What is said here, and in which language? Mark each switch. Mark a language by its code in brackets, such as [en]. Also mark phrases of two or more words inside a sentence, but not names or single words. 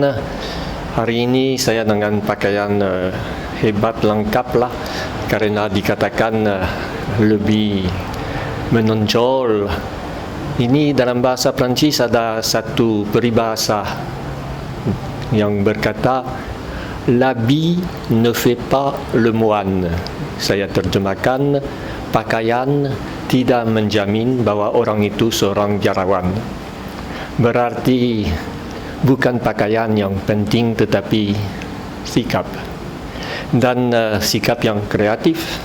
[id] Hari ini saya dengan pakaian hebat lengkap lah, karena dikatakan lebih menonjol. Ini dalam bahasa Prancis ada satu peribahasa yang berkata, [fr] l'habit ne fait pas le moine. [id] Saya terjemahkan, pakaian tidak menjamin bahwa orang itu seorang biarawan. Berarti bukan pakaian yang penting, tetapi sikap. Dan sikap yang kreatif.